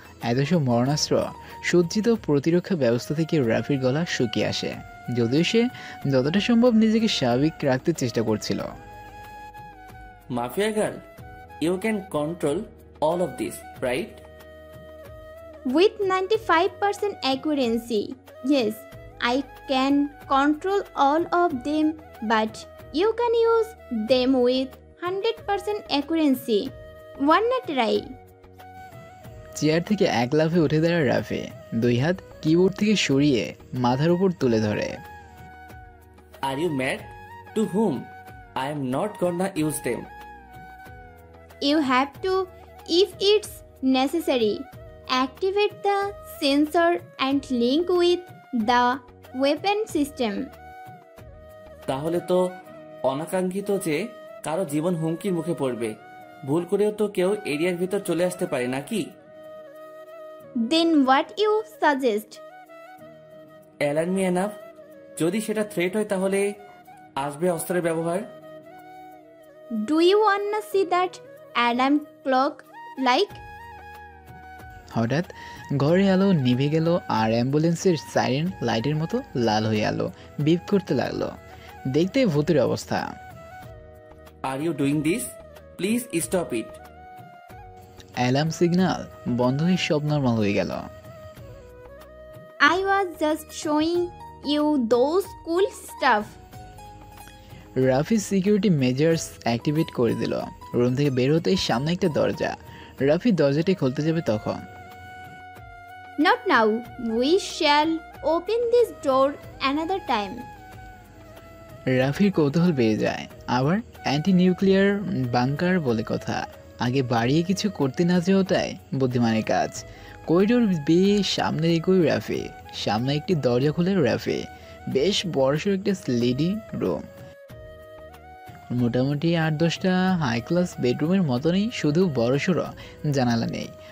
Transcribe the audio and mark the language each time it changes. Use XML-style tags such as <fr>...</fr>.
<bn>এত সব মরণাস্ত্র সজ্জিত প্রতিরক্ষা ব্যবস্থা থেকে রাফির গলা শুকিয়ে আসে, যদিও সে যতটা সম্ভব নিজেকে স্বাভাবিক রাখতে চেষ্টা করছিল।</bn> <en>Mafia girl, you can control all of this, right? With 95% accuracy, yes, I can control all of them, but you can use them with 100% accuracy. Wanna try?</en> <bn>Chair থেকে এক লাফে উঠে দাঁড়ায় রাফি, 2 হাত কিবোর্ড থেকে সরিয়ে মাথার উপর তুলে ধরে।</bn> <en>Are you mad? To whom? I am not gonna use them. You have to, if it's necessary, activate the sensor and link with the weapon system.</en> <bn>তাহলে তো অনাকাঙ্ক্ষিত যে কারো জীবন হুমকির মুখে পড়বে, ভুল করেও তো কেউ এরিয়ার ভিতর চলে আসতে পারে নাকি?</bn> <en>Then what you suggest? Alarm me enough.</en> <bn>যদি সেটা থ্রেট হয় তাহলে আসবে অস্ত্রের ব্যবহার।</bn> <en>Do you wanna see that alarm clock like?</en> <bn>হঠাৎ ঘরে আলো নিভে গেল আর অ্যাম্বুলেন্সের সাইরেন লাইটের মতো লাল হয়ে আলো বিপ করতে লাগলো। দেখতে ভূতের অবস্থা।</bn> <en>Are you doing this? Please stop it.</en> <bn>Alarm signal বন্ধ হয়ে সব নর্মাল হয়ে গেল।</bn> <en>I was just showing you those cool stuff.</en> <bn>Rafi security measures activate করে দিল। রুম থেকে বের হতেই সামনে একটা দরজা। রাফি দরজাটি খুলতে যাবে তখন</bn> <en>Not now. We shall open this door another time.</en> <bn>রাফির কৌতূহল বেড়ে যায়। আবার অ্যান্টি নিউক্লিয়ার বাংকার বলে কথা। আগে বাড়িয়ে কিছু করতে না যাওয়াটাই বুদ্ধিমানের কাজ। করিডোর বেয়ে সামনে এগোয় রাফি। সামনে একটি দরজা খুলে রাফি। বেশ বড়সড় একটা স্লিডি রুম। মোটামুটি 8-10টা হাই ক্লাস বেডরুমের মতনই, শুধু বড়সড় জানালা নেই।</bn>